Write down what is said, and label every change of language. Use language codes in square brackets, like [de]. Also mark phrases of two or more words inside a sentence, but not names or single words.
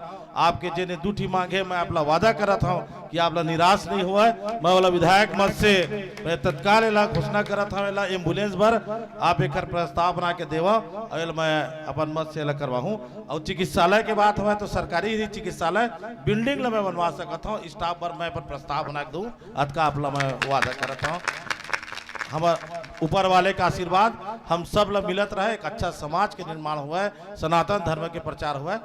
[hne] आपके जेने दूठी मांगे मैं आपला वादा करत हूँ कि आपला निराश नहीं हुआ। मैं वाला विधायक मत से मैं तत्काल एला घोषणा करत हूँ, एला एम्बुलेंस भर आप एक प्रस्ताव बना के देवा और मैं अपन मत से एला करवाहूँ। और चिकित्सालय के बात हुआ तो सरकारी ही चिकित्सालय बिल्डिंग ला मैं बनवा सकत हूँ, स्टाफ पर मैं प्रस्ताव बना के दूँ, अतका आपला मैं वादा करत हूँ। हमारे ऊपर वाले का आशीर्वाद हम सब लोग मिलत रहे, एक अच्छा समाज के निर्माण हुआ है, सनातन धर्म के प्रचार हुआ है।